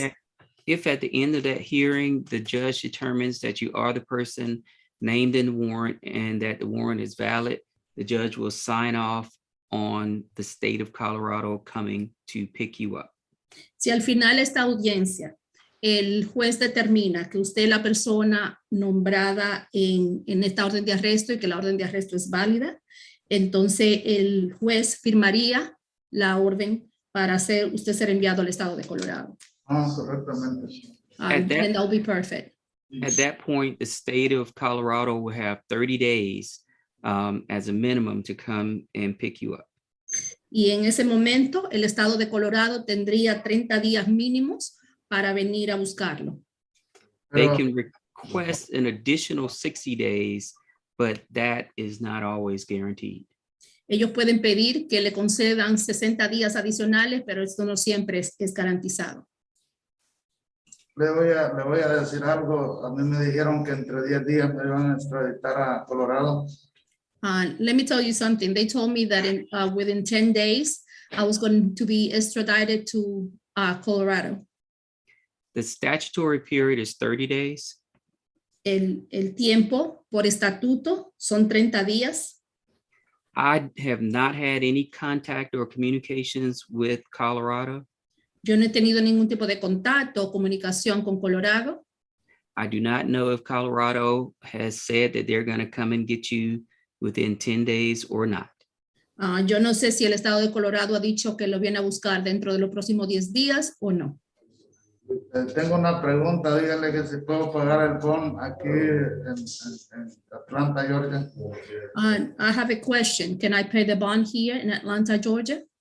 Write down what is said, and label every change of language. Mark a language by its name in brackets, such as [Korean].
[English] that, if at the end of that hearing, the judge determines that you are the person named in the warrant and that the warrant is valid, the judge will sign off on the state of Colorado coming to pick you up. [Spanish] Si al final de esta audiencia el juez determina que usted es la persona nombrada en esta orden de arresto y que la orden de arresto es válida, entonces el juez firmaría la orden para usted ser enviado al estado de Colorado. Correctamente. [English] At that- And that'll be perfect. At that point, the state of Colorado will have 30 days as a minimum to come and pick you up. [Spanish] Y en ese momento el estado de Colorado tendría 30 días mínimos para venir a buscarlo. [English] They can request an additional 60 days, but that is not always guaranteed. [Spanish] Ellos pueden pedir que le concedan 60 días adicionales, pero esto no siempre es garantizado. Le voy a decir algo. A mí me dijeron que entre 10 días me iban a extraditar a Colorado. [English] Let me tell you something. They told me that within 10 days, I was going to be extradited to Colorado. The statutory period is 30 days. [Spanish] El tiempo por estatuto son 30 días. [English] I have not had any contact or communications with Colorado. [Spanish] Yo no he tenido ningún tipo de contacto o comunicación con Colorado. [English] I do not know if Colorado has said that they're going to come and get you within 10 days or not. [Spanish] Yo no sé si el estado de Colorado ha dicho que lo viene a buscar dentro de los próximos 10 días o no. Tengo una pregunta. Dígale que si puedo pagar el bond aquí en Atlanta, Georgia. [English] I have a question. Can I pay the bond here in Atlanta, Georgia?